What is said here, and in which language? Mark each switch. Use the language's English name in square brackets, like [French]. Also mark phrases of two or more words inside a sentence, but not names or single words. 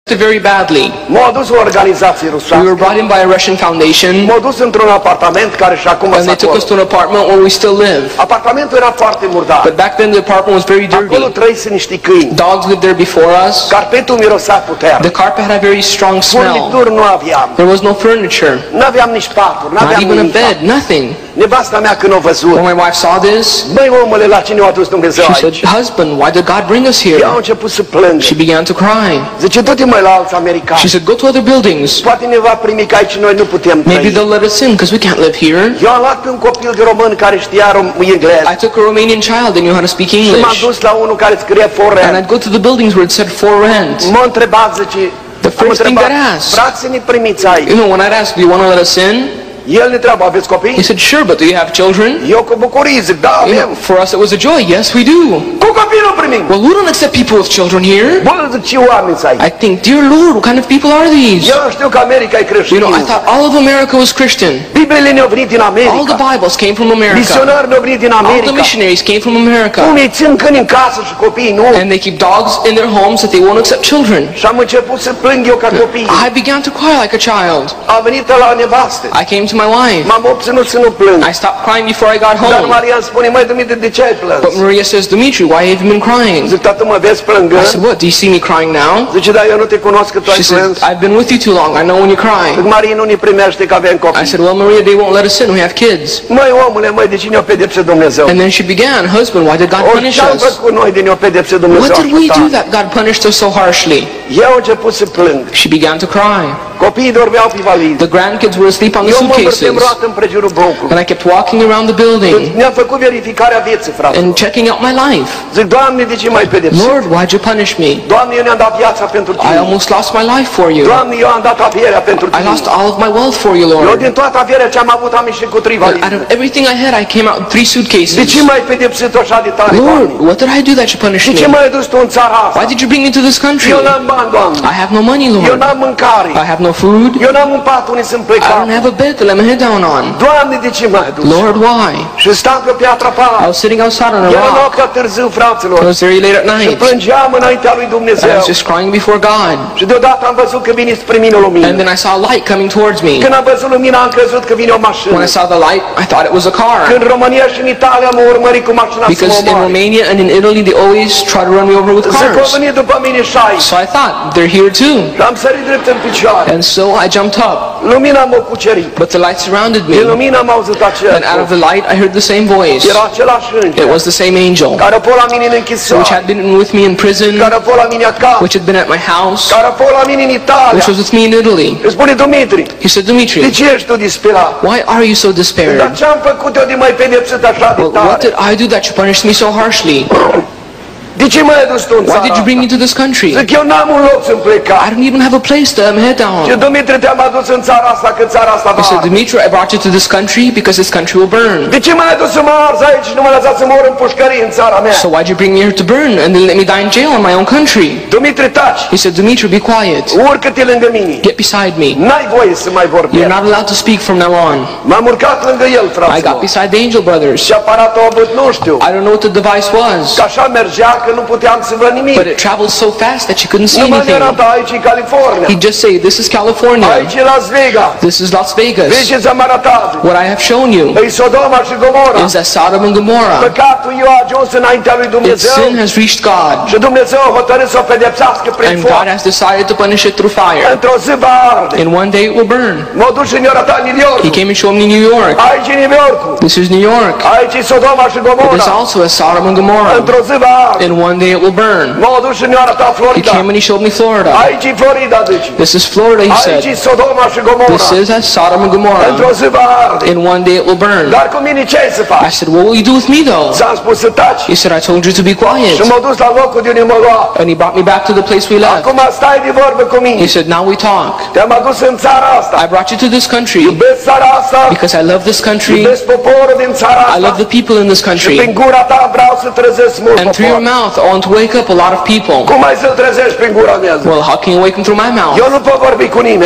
[English] very badly. [Romanian] M-a dus o organizație [English] We were [Romanian] rusească. [English] brought in by a Russian foundation, [Romanian] M-a dus într-un apartament care și acum [English] and [Romanian] s-a [English] they took us to an apartment where we still live. [Romanian] Apartamentul era foarte murdar. [English] But back then the apartment was very [Romanian] Acolo [English] dirty. [Romanian] trăise niște câini. [English] Dogs lived there before us. [Romanian] Carpetul mirosea [English] The [Romanian] puternic. [English] carpet had a very strong smell. [Romanian] Furnituri nu aveam. [English] There was no furniture, [Romanian] N-aveam nici paturi, [English] not [Romanian] n-aveam [English] even a [Romanian] nimic. [English] bed, nothing. [Romanian] Nevasta mea când o văzut, [English] When my wife saw this, [Romanian] băi omule, la cine a adus Dumnezeu [English] she [Romanian] aici? [English] said, "Husband, why did God bring us [Romanian] Ea a [English] here?" [Romanian] început să plângă. [English] She began to cry. [Romanian] Zice, du-te mai la alți americani. [English] She said, "Go to other buildings. [Romanian] Poate ne va primi că aici noi nu putem [English] Maybe [Romanian] trăi. [English] they'll let us in because we can't live here." [Romanian] Eu am luat pe un copil de român care știa engleză. [English] I took a Romanian child that knew how to speak [Romanian] Și m-am [English] English, [Romanian] dus la unul care scrie for [English] and rent. I'd go to the buildings where it said for rent. [Romanian] M-a întrebat, zice, [English] The first thing that asked, [Romanian] frați să ne primiți aici. [English] you know, when I'd ask, "Do you want to let us in?" [Romanian] El ne întreabă, aveți [English] He [Romanian] copii? [English] said, "Sure, but do you have children?" [Romanian] Eu cu bucurie zic, da, [English] You [Romanian] avem. [English] know, for us it was a joy. Yes, we do. [Romanian] Cu copii nu primim. [English] Well, we don't accept people with children here. [Romanian] Bă, zic, ce oameni să ai? [English] I think, dear Lord, what kind of people are these? [Romanian] Eu știu că America e [English] You [Romanian] creștină. [English] know, I thought all of America was Christian. [Romanian] Bibliile ne-au venit din [English] All the [Romanian] America. [English] Bibles came from America. [Romanian] Misionari ne-au venit din [English] All the [Romanian] America. [English] missionaries came from America. [Romanian] Unii țin câini în casă și copiii nu. [English] And they keep dogs in their homes that they won't accept children. [Romanian] Și am început să plâng eu ca copii. [English] I began to cry like a child. [Romanian] A venit la nevastă. [English] I came to my wife. [Romanian] M-am obținut să nu plâng. [English] I stopped crying before I got [Romanian] Dar [English] home. [Romanian] Maria îmi spune, măi, Dumitru, de ce ai plâns? [English] But Maria says, "Dimitri, why have you been crying?" [Romanian] Zic, tată, mă vezi [English] I [Romanian] plângând? [English] said, "What, do you see me crying now?" [Romanian] Zice, da, eu nu te cunosc că tu ai [English] She said, [Romanian] plâns. [English] "I've been with you too long. I know when you cry." [Romanian] Zic, Maria nu ne primește că avem [English] I [Romanian] copii. [English] said, "Well, Maria, they won't let us in. We have kids." [Romanian] Măi, omule, măi, de cine o pedepse Dumnezeu? [English] And then she began, "Husband, why did God punish [Romanian] Ce-am [English] us? [Romanian] făcut noi de ne-o pedepse Dumnezeu? [English] What did we [Romanian] așa [English] do [Romanian] tare? [English] that God punished us so harshly?" [Romanian] Eu am început să plâng. [English] She began to cry. [Romanian] Copiii dormeau pe valize. [English] The grandkids were asleep on the [Romanian] Eu mă [English] suitcases. [Romanian] învârteam roată împrejurul blocului. [English] And I kept walking around the building [Romanian] Ne-am făcut verificarea vieții, frate. [English] and checking out my life. [Romanian] Zic, Doamne, de ce m-ai pedepsit? [English] Lord, why'd you punish me? [Romanian] Doamne, eu ne-am dat viața pentru [English] I [Romanian] Tine. [English] almost lost my life for you. [Romanian] Doamne, eu am dat averea pentru [English] I [Romanian] Tine. [English] lost all of my wealth for you, [Romanian] Eu [English] Lord. [Romanian] din toată averea ce am avut am ieșit cu 3 [English] And out [Romanian] valize. [English] of everything I had, I came out with 3 [Romanian] De [English] suitcases. [Romanian] ce m-ai pedepsit așa de tare, [English] Lord, [Romanian] Doamne? [English] what did I do that you punished [Romanian] De ce [English] me? [Romanian] m-ai dus Tu în țara asta? [English] Why did you bring me to this country? [Romanian] Eu n-am bani, Doamne. [English] I have no money, [Romanian] Eu [English] Lord. [Romanian] n-am mâncare. [English] I have no food. [Romanian] Eu n-am un pat unde să-mi plec [English] I don't [Romanian] capul. [English] have a bed to let my head down on. [Romanian] Doamne, de ce m-ai dus? [English] Lord, why? [Romanian] Și stau pe piatra [English] I [Romanian] pală. [English] was sitting outside on a [Romanian] Era [English] rock. [Romanian] noaptea târziu, fraților. [English] It was very late at [Romanian] Și [English] night. [Romanian] plângeam înaintea lui [English] I [Romanian] Dumnezeu. [English] was just crying before God. [Romanian] Și deodată am văzut că vine spre mine o [English] And [Romanian] lumină. [English] then I saw a light coming towards me. [Romanian] Când am văzut lumina, am crezut că vine o mașină. [English] When I saw the light, I thought it was a car. [Romanian] Când în România și în Italia mă urmări cu mașina să [English] Because [Romanian] mă [English] in [Romanian] omoare. [English] Romania and in Italy, they always try to run me over with [Romanian] Zic, au [English] cars. [Romanian] venit după mine și aici. [English] So I thought, they're here too. [Romanian] Și am sărit drept în picioare. [English] And so I jumped up. [Romanian] Lumina m-a cucerit. [English] But the light surrounded [Romanian] Din [English] me. [Romanian] lumină am auzit acel [English] And out of the light, I heard the same voice. [Romanian] Era același [English] It [Romanian] înger [English] was the same angel, [Romanian] care a fost la mine în [English] which [Romanian] închisoare, [English] had been with me in prison, [Romanian] care a fost la mine acasă, [English] which had been at my house, [Romanian] care a fost la mine în Italia. [English] which was with me in Italy. [Romanian] Îmi spune, Dumitri, [English] He said, [Romanian] de [English] "Dimitri, [Romanian] ce ești tu disperat? [English] why are you so [Romanian] Dar [English] despaired? [Romanian] ce-am făcut eu de mai pedepsit așa de [English] Well, what [Romanian] tare? [English] did I do that you punished me so harshly? [Romanian] De ce m-ai adus tu în [English] Why [Romanian] țara [English] did you bring [Romanian] asta? [English] me to this country? [Romanian] Zic, eu n-am un loc să-mi plec. [English] I don't even have a place to lay my head [Romanian] Și [English] down. [Romanian] Dumitri, te-am adus în țara asta, că țara asta va [English] He said, [Romanian] arde. [English] "Dimitri, I brought you to this country because this country will burn. [Romanian] De ce m-ai adus să mă arzi aici și nu m-ai lăsat să mor în pușcărie în țara mea? [English] So why'd you bring me here to burn and then let me die in jail in my own country?" [Romanian] Dumitri, taci, [English] He said, "Dimitri, be quiet. [Romanian] urcă-te lângă mine. [English] Get beside me. [Romanian] N-ai voie să mai [English] You're [Romanian] vorbești. [English] not allowed to speak from now on." [Romanian] M-am urcat lângă el, [English] I got [Romanian] fraților. [English] beside the angel brothers. [Romanian] Și aparatul a avut, nu știu. [English] I don't know what the device was, [Romanian] Că așa mergea că nu puteam să văd nimic. [English] but it traveled so fast that you couldn't see [Romanian] Nu mă [English] anything. [Romanian] arăta, aici e California. [English] He'd just say, "This is California. [Romanian] Aici e Las Vegas. [English] This is Las Vegas. [Romanian] Vezi ce ți-am arătat? [English] What I have shown you [Romanian] E Sodoma și Gomora. [English] is that Sodom and Gomorrah, [Romanian] Păcatul eu a ajuns înaintea lui [English] its [Romanian] Dumnezeu. [English] sin has reached God, [Romanian] Și Dumnezeu a hotărât să o pedepsească prin [English] and [Romanian] foc. [English] God has decided to punish it through fire. [Romanian] Într-o zi va arde. [English] And one day it will burn." [Romanian] M-a dus și ne-a arătat New York. [English] He came and showed me New York. [Romanian] Aici e New York. [English] This is New York. [Romanian] Aici e Sodoma și [English] It is [Romanian] Gomora. [English] also as Sodom and Gomorrah. [Romanian] Într-o zi va arde. [English] And one day it will burn. [Romanian] M-a dus și ne-a arătat [English] He [Romanian] Florida. [English] came and he showed me Florida. [Romanian] Aici e Florida, zice. [English] This is Florida, he [Romanian] Aici e [English] said. [Romanian] Sodoma și [English] This [Romanian] Gomora. [English] is as Sodom and [Romanian] Într-o [English] Gomorrah. [Romanian] zi va arde. [English] And one day it will burn. [Romanian] Dar cu mine ce ai să [English] I [Romanian] faci? [English] said, "What will you do with me though?" [Romanian] Ți-am spus să taci. [English] He said, "I told you to be [Romanian] Și [English] quiet." [Romanian] m-a dus la locul de unde mă lua. [English] And he brought me back to the place we left. [Romanian] Acum stai de vorbă cu [English] He [Romanian] mine. [English] said, "Now we talk. [Romanian] Te-am adus în țara asta. [English] I brought you to this country [Romanian] Iubesc țara asta. [English] because I love this country. [Romanian] Iubesc poporul din țara [English] I [Romanian] asta. [English] love the people in this [Romanian] Și prin [English] country. [Romanian] gura ta vreau să trezesc mult [English] And through your [Romanian] popor. [English] mouth, I want to wake up a lot of people. [Romanian] Cum ai să-l trezești prin gura mea? [English] Well, how can you wake them through my mouth? [Romanian] Eu nu pot vorbi cu nimeni.